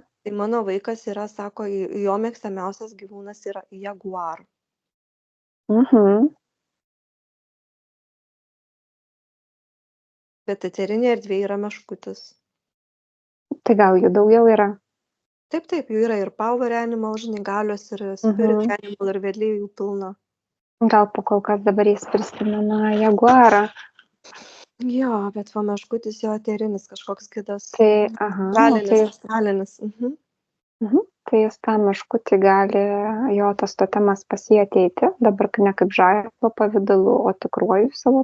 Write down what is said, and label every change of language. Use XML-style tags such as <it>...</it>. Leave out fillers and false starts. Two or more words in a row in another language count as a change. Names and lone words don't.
<lt>Tai mano vaikas yra, sako, jo mėgstamiausias gyvūnas yra jaguar. Mhm. Bet eterinė erdvė yra meškutis. Tai gal jų daugiau yra? Taip, jų yra ir</lt> <en>power animal,</en> <lt>žinai, galios, ir</lt> <en>spirit animal,</en> <lt>ir vedliai jų pilna. Gal po kol kas dabar jis prisimena jaguarą. Jo, bet va meškutis jo eterinis kažkoks kitas. Tai, aha, Astralinis. Mhm. Tai jis tą meškutį gali, jo tas totemas pas jį ateiti, dabar ne kaip žaiblo pavidalu, o tikruoju savo</lt>